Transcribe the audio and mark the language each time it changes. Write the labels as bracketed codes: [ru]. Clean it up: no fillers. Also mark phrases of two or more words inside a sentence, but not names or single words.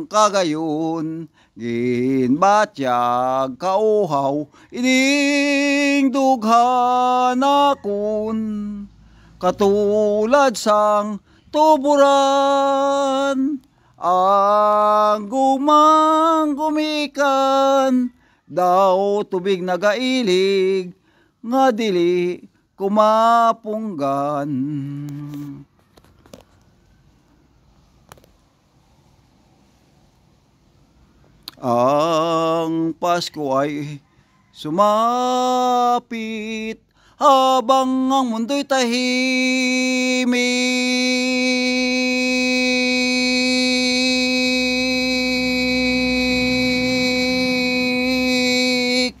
[hil] kagayon, ginbatyag kauhaw, ining dughan akon, katulad sang tuburan, ang gumang gumikan, daw tubig nagailig, nga dili kumapunggan. [tl] Ang Pasko ay sumapit habang ang mundo'y tahimik.